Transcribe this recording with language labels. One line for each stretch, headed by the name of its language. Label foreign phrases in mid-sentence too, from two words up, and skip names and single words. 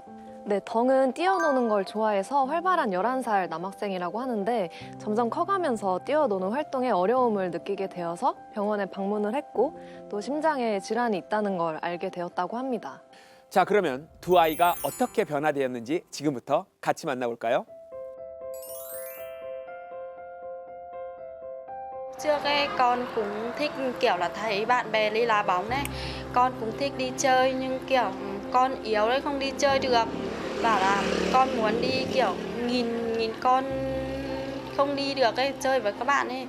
Korean: 네, 덩은 뛰어노는 걸 좋아해서 활발한 11살 남학생이라고 하는데 점점 커가면서 뛰어노는 활동에 어려움을 느끼게 되어서 병원에 방문을 했고 또 심장에 질환이 있다는 걸 알게 되었다고 합니다. 자, 그러면 두 아이가 어떻게 변화되었는지 지금부터 같이 만나볼까요?
Vietnamese: Trước ấy con cũng thích kiểu là thấy bạn bè đi đá bóng đấy. Con cũng thích đi chơi nhưng kiểu con yếu đấy không đi chơi được. Bảo là con muốn đi kiểu nghìn con không đi được ấy, chơi với các bạn ấy.